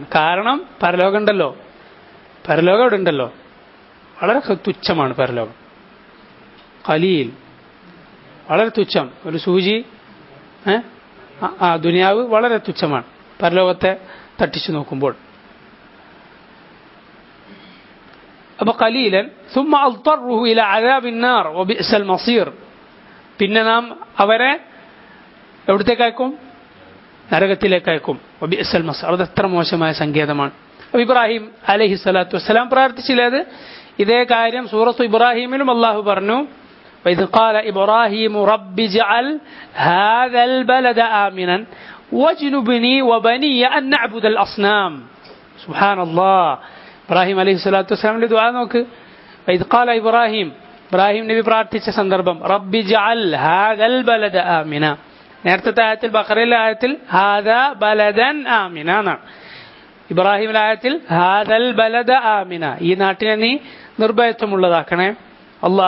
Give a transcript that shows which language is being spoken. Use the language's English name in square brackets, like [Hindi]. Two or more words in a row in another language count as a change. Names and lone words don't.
[Malayalam] കാരണം പരലോകം ഉണ്ടല്ലോ, പരലോകം ഇവിടെ ഉണ്ടല്ലോ, വളരെ തുച്ഛമാണ് പരലോകം. ഖലീൽ വളരെ തുച്ഛം, ഒരു സൂചി. ദുനിയാവ് വളരെ തുച്ഛമാണ് പരലോകത്തെ തട്ടിച്ചു നോക്കുമ്പോൾ. [Arabic] അപ്പൊ ഖലീലൻ ثم اضطره الى عذاب النار وبئس المصير, [Malayalam] പിന്നെ നാം അവരെ എവിടത്തേക്ക് അയക്കും? നരകത്തിലേക്ക് അയക്കും. [Arabic] وبئس المصير, [Malayalam] അത് എത്ര മോശമായ സങ്കേതമാണ്. അപ്പോൾ ഇബ്രാഹിം [Arabic] عليه الصلاة والسلام [Malayalam] പ്രാർത്ഥിച്ചില്ലേ ഇതേ കാര്യം സൂറത്ത് ഇബ്രാഹിമിലും അള്ളാഹു പറഞ്ഞു, [Arabic] وإذ قال إبراهيم رب اجعل هذا البلد آمنا واجنبني وبني أن نعبد الأصنام. سبحان الله. [Malayalam] ഇബ്രാഹിം [Arabic] عليه الصلاة والسلام [Malayalam] ദുആ നോക്ക്. [Arabic] وإذ قال إبراهيم, [Malayalam] ഇബ്രാഹിം നബി പ്രാർത്ഥിച്ച സന്ദർഭം, [Arabic] رب اجعل هذا البلد آمنا. [Malayalam] നേരത്തെ ആയത്തിൽ ബഖറയിലെ ആയത്തിൽ [Arabic] هذا بلدا آمنا [Malayalam] എന്നാണ്. ഇബ്രാഹിമിലെ ആയത്തിൽ [Arabic] هذا البلد آمنا, [Malayalam] ഈ നാട്ടിനെ നീ നിർഭയത്വമുള്ളതാക്കണേ.